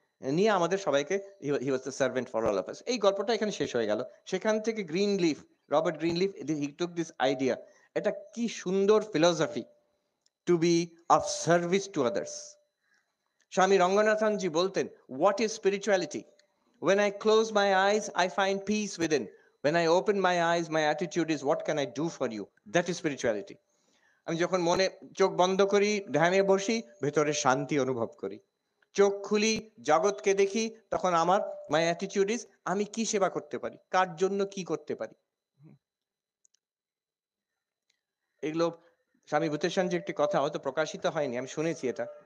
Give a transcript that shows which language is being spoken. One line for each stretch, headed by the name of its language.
Bangla: নিয়ে আমাদের সবাইকে
English: He was the servant for all of us.
Bangla: এই গল্পটা এখানে শেষ হয়ে গেল। সেখান থেকে
English: Greenleaf, Robert Greenleaf, he took this idea.
Bangla: এটা কি সুন্দর philosophy,
English: To be of service to others.
Bangla: স্বামী রঙ্গনাথনজি বলতেন,
English: What is spirituality? When I close my eyes, I find peace within. When I open my eyes, my attitude is, what can I do for you? That is spirituality.
Bangla: আমি যখন মনে চোখ বন্ধ করি, ধ্যানে বসি, ভেতরে শান্তি অনুভব করি। চোখ খুলি, জগৎকে দেখি, তখন আমার
English: my attitude is,
Bangla: আমি কি সেবা করতে পারি, কার জন্য কি করতে পারি। এগুলো স্বামী ভূতেশান যে একটি কথা হয়তো প্রকাশিত হয়নি, আমি শুনেছি এটা।